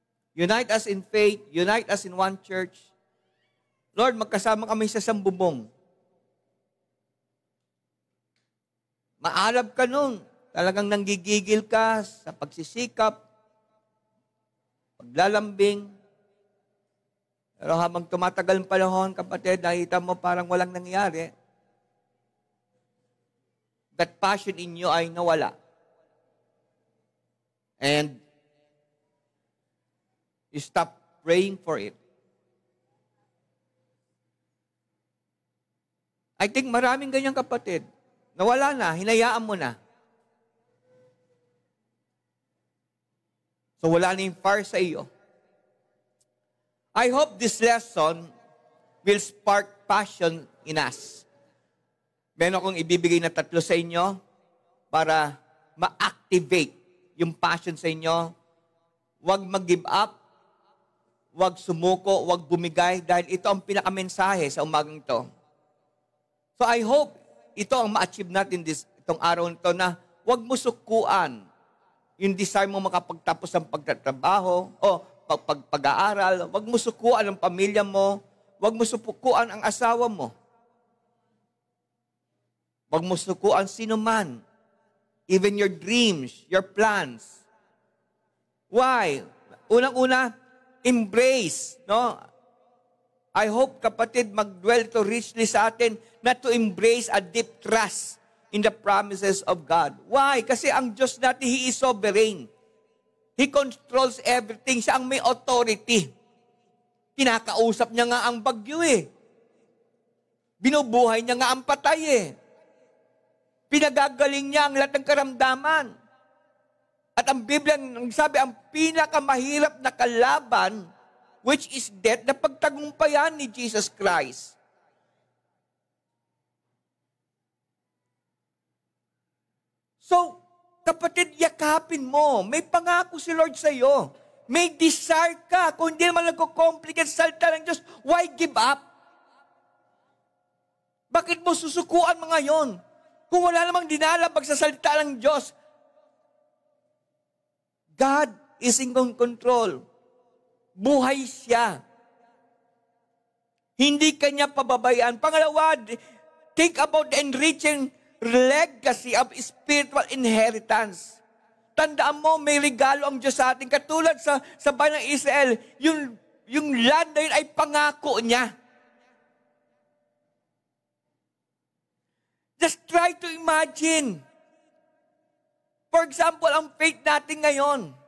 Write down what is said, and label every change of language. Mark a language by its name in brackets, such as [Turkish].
[English] Unite us in faith, unite us in one church. [Filipino] Lord, magkasama kami sa isang bubong. Maalab ka noon. Talagang nanggigigil ka sa pagsisikap, paglalambing. Pero habang tumatagal ang panahon, kapatid, nakita mo parang walang nangyari. [English] That passion in you [Filipino] ay nawala. [English] And you stop praying for it. I think [Filipino] maraming ganyang kapatid. Nawala na, hinayaan mo na. So wala na yung fire sa iyo. [English] I hope this lesson will spark passion in us. [Filipino] Meron akong ibibigay na 3 sa inyo para ma-activate yung passion sa inyo. Huwag mag-give up, huwag sumuko, huwag bumigay dahil ito ang pinakamensahe sa umagang ito. [English] So I hope [Filipino] ito ang ma-achieve natin itong araw nito na huwag mo sukuan yung desire mo makapagtapos ng pagtatrabaho o pag-aaral. Huwag mo sukuan ang pamilya mo. Huwag mo sukuan ang asawa mo. Huwag mo sukuan sino man. [English] Even your dreams, your plans. Why? [Filipino] Unang-una, [English] embrace. No? I hope, [Filipino] kapatid, mag-dwell ito [English] richly [Filipino] sa atin [English] not to embrace a deep trust in the promises of God. Why? [Filipino] Kasi ang Diyos natin, [English] He is sovereign. He controls everything. [Filipino] Siya ang may authority. Kinakausap niya nga ang bagyo eh. Binubuhay niya nga ang patay eh. Pinagagaling niya ang lahat ng karamdaman. At ang Biblia, sabi, ang pinakamahirap na kalaban, [English] which is death, [Filipino] na pagtagumpayan ni Jesus Christ. So, kapatid, yakapin mo. May pangako si Lord sa iyo. May desire ka. Kung hindi naman nagko-complicate sa salita ng Diyos, [English] why give up? [Filipino] Bakit mo susukuan mga yon? Kung wala namang dinalabag sa salita ng Diyos, [English] God is in control. [Filipino] Buhay siya. Hindi kanya pababayaan. [English] Pangalawa, think about the enriching legacy of spiritual inheritance. [Filipino] Tandaan mo, may regalo ang Diyos sa atin. Katulad sa bayan ng Israel, yung land na yun ay pangako niya. [English] Just try to imagine. For example, [Filipino] ang faith natin ngayon.